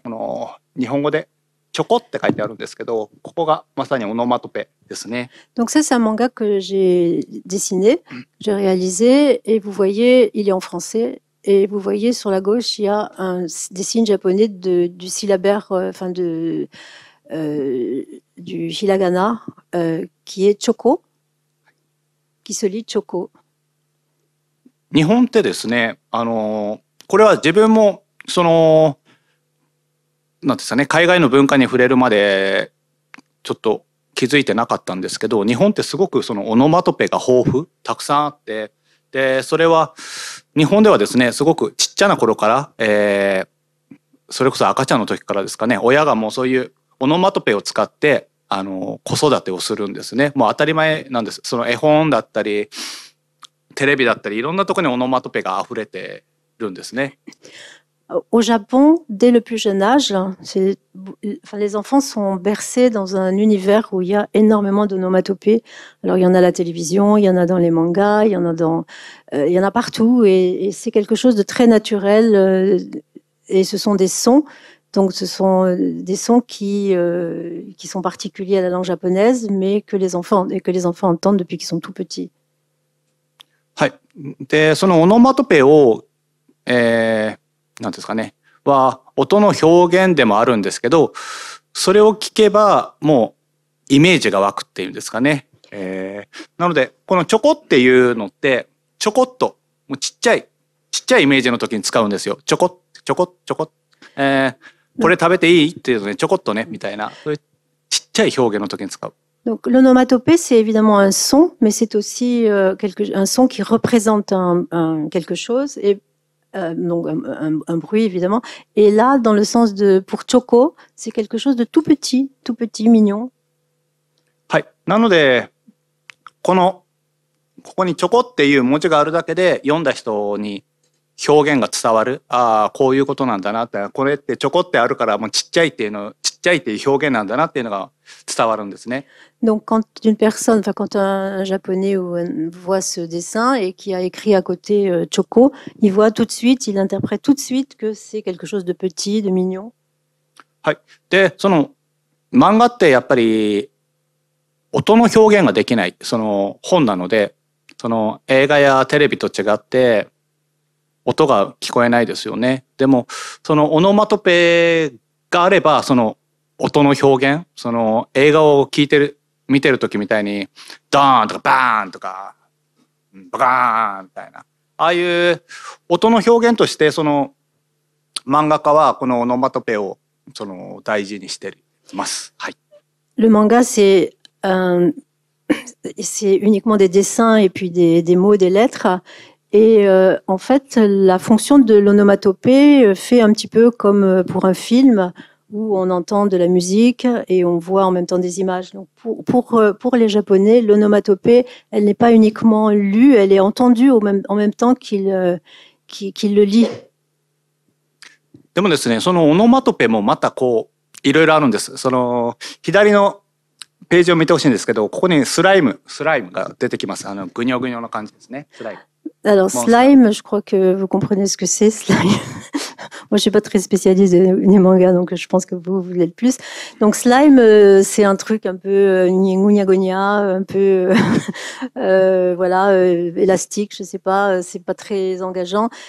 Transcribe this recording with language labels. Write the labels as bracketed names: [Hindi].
[Japanese] この日本語でチョコって書いてあるんですけど、ここがまさにオノマトペですね。 [French] Donc ça, c'est un manga que j'ai dessiné, j'ai réalisé, et vous voyez, il est en français, et vous voyez sur la gauche, il y a des signes japonais du syllabaire, enfin du hiragana, qui est choko, qui se lit choko. [Japanese] 日本ってですね、これは自分もそのなんですかね、海外の文化に触れるまでちょっと気づいてなかったんですけど、日本ってすごくそのオノマトペが豊富たくさんあって、でそれは日本ではですね、すごくちっちゃな頃から、それこそ赤ちゃんの時からですかね、親がもうそういうオノマトペを使って子育てをするんですね。もう当たり前なんです。その絵本だったりテレビだったりいろんなところにオノマトペが溢れてるんですね。 [French] Au Japon, dès le plus jeune âge, les enfants sont bercés dans un univers où il y a énormément d'onomatopées. Alors, il y en a à la télévision, il y en a dans les mangas, il y en a partout, et c'est quelque chose de très naturel. Et ce sont des sons, donc ce sont des sons qui sont particuliers à la langue japonaise, mais que les enfants entendent depuis qu'ils sont tout petits. [Japanese] はい。で、そのオノマトペをなんですかね、は音の表現でもあるんですけど、それを聞けばもうイメージが湧くっていうんですかね。なのでこのチョコっていうのってちょこっともうちっちゃいイメージの時に使うんですよ。ちょこっ、これ食べていいっていうのね、ちょこっとねみたいな、そういうちっちゃい表現の時に使う。 [French] Donc l'onomatopée, c'est évidemment un son, mais c'est aussi un son qui représente quelque chose, et donc un bruit évidemment. Et là, dans le sens pour choco, c'est quelque chose de tout petit, mignon. [Japanese] はい。なのでここにチョコっていう文字があるだけで読んだ人に表現が伝わる。ああ、こういうことなんだなって、これってチョコってあるからもうちっちゃいっていう表現なんだなっていうのが伝わるんですね。 [French] Donc quand un japonais voit ce dessin et qui a écrit à côté Choco, il interprète tout de suite que c'est quelque chose de petit, de mignon. [Japanese] はい。で、その漫画ってやっぱり音の表現ができないその本なので、その映画やテレビと違って音が聞こえないですよね。でもそのオノマトペがあれば、その音の表現、その映画を見てる時みたいにドーンとかバーンとかバカーンみたいな、ああいう音の表現として、その漫画家はこのオノマトペをその大事にしています。はい。 [French] Le manga, c'est uniquement des dessins et puis des mots, des lettres. Et en fait, la fonction de l'onomatopée fait un petit peu comme pour un film où on entend de la musique et on voit en même temps des images. Donc pour les Japonais, l'onomatopée, elle n'est pas uniquement lue, elle est entendue en même temps qu'il le lit. [Japanese] でもですね、そのオノマトペもまたこういろいろあるんです。その左のページを見てほしいんですけど、ここにスライムが出てきます。ぐにょぐにょの感じですね。スライム。 [French] Alors slime, je crois que vous comprenez ce que c'est, slime. Moi, je suis pas très spécialiste des mangas, donc je pense que vous l'êtes plus. Donc slime, c'est un truc un peu gna un peu voilà, élastique, je sais pas, c'est pas très engageant.